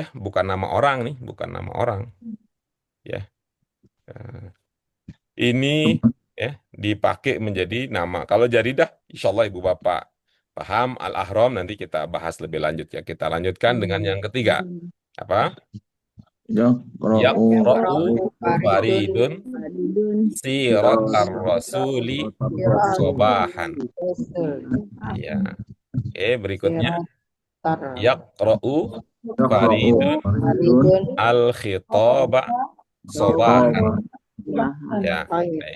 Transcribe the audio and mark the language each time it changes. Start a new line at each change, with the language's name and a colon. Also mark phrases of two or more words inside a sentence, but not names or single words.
Indonesian: Bukan nama orang nih. Bukan nama orang. Ya. Eh, Ini ya dipakai menjadi nama. Kalau jaridah,
Arabic: إن شاء الله
Indonesian: Ibu Bapak paham al-ahram nanti kita bahas lebih lanjut ya. Kita lanjutkan dengan yang ketiga. Apa?
Arabic: Yaqra'u Yaqra'u Faridun. فريدٌ سيرةَ الرسولِ صباحًا.
Indonesian: Ya. Oke, berikutnya
Arabic: يقرأ فريدٌ Faridun. الخطابَ صباحًا.
Indonesian: Ya, baik.